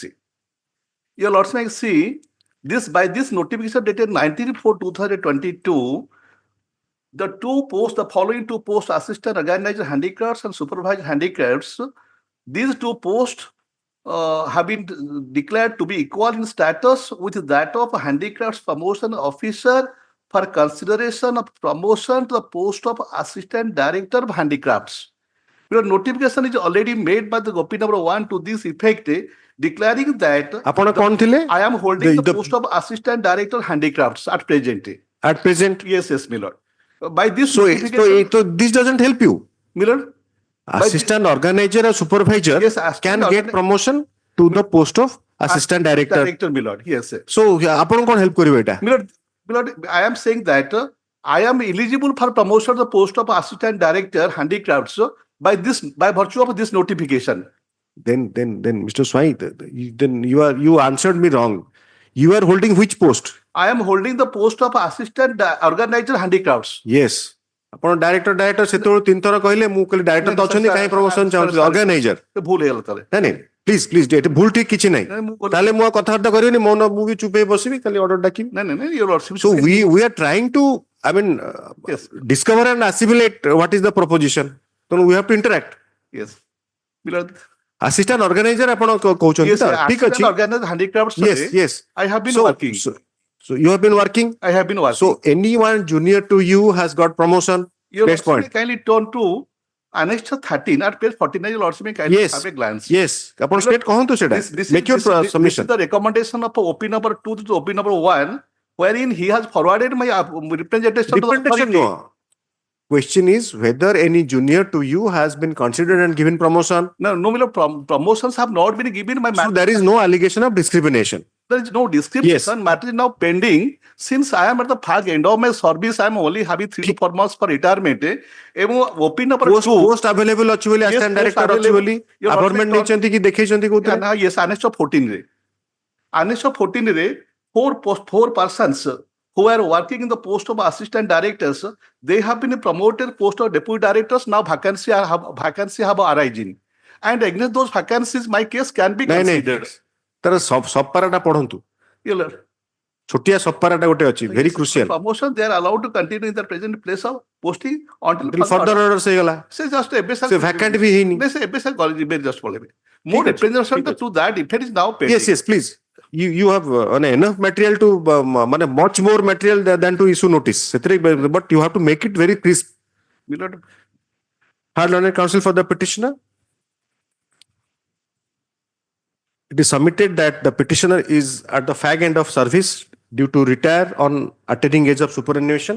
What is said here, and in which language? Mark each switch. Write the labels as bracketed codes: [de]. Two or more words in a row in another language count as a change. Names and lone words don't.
[en] Your Lordship may see this by this notification dated 19/4/2022, the following two posts, assistant organizer handicrafts and supervisor handicrafts, these two posts have been declared to be equal in status with that of a handicrafts promotion officer for consideration of promotion to the post of assistant director of handicrafts. Your notification is already made by the copy number 1 to this effect, declaring that [or] ଆପଣ କଣ ଥିଲେ? [en] I am holding the The- post of assistant director handicrafts at present. At present. Yes, my lord. By this So notification, this doesn't help you. my lord, Assistant organizer or supervisor Yes, assistant can get organi- promotion to the post of assistant director. director, my lord. Yes, sir. [or] So ଆପଣ କଣ help କରିବେ ଏଟା? [en] My lord, I am saying that I am eligible for promotion to the post of assistant director handicrafts by virtue of this notification. Then Mr. Swai, then you answered me wrong. You are holding which post? I am holding the post of assistant organizer handicrafts. Yes. [or] ଆପଣ ଡାଇରେକ୍ଟର ସେତେବେଳେ 3 ଥର କହିଲେ ମୁଁ କହିଲି ଡାଇରେକ୍ଟର ତ ଅଛନ୍ତି କାହିଁ ପ୍ରମୋସନ ଚାହୁଁଛନ୍ତି ଅର୍ଗାନାଇଜର ଭୁଲ ହେଇଗଲା ତାହେଲେ ନାଇଁ ନାଇଁ ପ୍ଲିଜ ଏଠି ଭୁଲ ଠିକ କିଛି ନାହିଁ ତାହେଲେ ମୁଁ କଥାବାର୍ତ୍ତା କରିବିନି ମୁଁ ବି ଚୁପ ହେଇ ବସିବି ଖାଲି ଅର୍ଡର ଡାକିବି [en] ନାଇଁ your lordship. So we are trying to Yes. discover and assimilate what is the proposition. So we have to interact. Yes. My lord. Assistant organizer [or] ଆପଣ କହୁଛନ୍ତି [en] Yes, [or] ତ [en] sir. [or] ଠିକ ଅଛି [en] Assistant organizer handicrafts. yes I have been so, working. so you have been working. I have been working. So anyone junior to you has got promotion. Your Next lordship point. kindly turn to Annex 13 at page 49. Your lordship kindly Yes. have a glance. Yes [or] ଆପଣ straight କହନ୍ତୁ ସେଟା [en] make your This is submission. the recommendation of OP number 2 to OP number 1, wherein he has forwarded my representation to the Representation authority. no. Question is whether any junior to you has been considered and given promotion. No, my lord, promotions have not been given. So there is no allegation of discrimination. There is no discrimination. Matter is now pending. Since I am at the far end of my service, I am only having 3 to 4 months for retirement. OP number 2. Post available [or] ଅଛି ବୋଲି [en] assistant post [or] director ଅଛି [en] available. [or] ବୋଲି [en] Your appointment lordship [or] ନେଇଛନ୍ତି କି ଦେଖେଇଛନ୍ତି କୋଉଥିରେ? [en] Yes, Annex of 14 re. Annex of 14 re, four persons who are working in the post of assistant directors, they have been promoted post of deputy directors. Now vacancy have arisen, and against those vacancies, my case can be [or] ନାଇଁ ନାଇଁ [en] considered. [or] ତାର ସବପାରାଟା ପଢନ୍ତୁ [en] Your lord. [or] ଛୋଟିଆ ସବପାରାଟା ଗୋଟେ ଅଛି [en] very crucial. Promotion, they are allowed to continue in their present place of posting until further orders ହେଇଗଲା [or] ସେ just ସେ vacant ବି ହେଇନି. ସେ ଏବେ ସେ ଯିବେ just ପଳେଇବେ. [en] More representation to that effect is now pending. yes please you have enough material to much more material than to issue notice ସେଥିରେ but you have to make it very crisp. My lord, Hard learned counsel for the petitioner. It is submitted that the petitioner is at the fag end of service due to retire on attaining age of superannuation.